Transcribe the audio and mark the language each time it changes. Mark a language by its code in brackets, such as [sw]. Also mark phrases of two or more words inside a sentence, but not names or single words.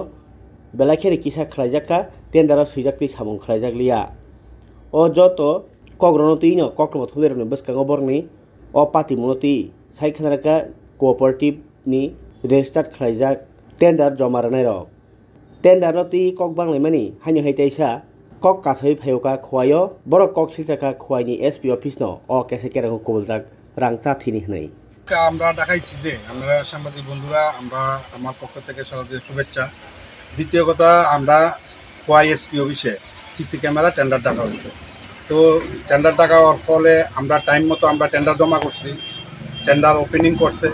[trp] belakheri kisa khlaijakha tender o suijakti samung khlaijakliya o joto kogrono tuino kokrobo thulerno bwskango borni o pati munoti saikhanaraka cooperative ni registered khlaijak tender joma ranai ro tender ro ti kok banglai mani haino haitaisa kok kasai phayoka khwayo borok kok silchaka khwaini [en] SP office [trp] no o kese kerang kubuljak rang chathini hnai [bn] আমরা দেখাইছি যে আমরা সাংবাদিক বন্ধুরা আমরা আমার পক্ষ থেকে সরাসরি শুভেচ্ছা। দ্বিতীয় কথা আমরা খোয়াই SP অফিসে সিসি ক্যামেরা টেন্ডার ডাকা হয়েছে। তো টেন্ডার ডাকা হওয়ার ফলে আমরা টাইম মতো আমরা টেন্ডার জমা করছি, [en] tender opening [bn] করছে।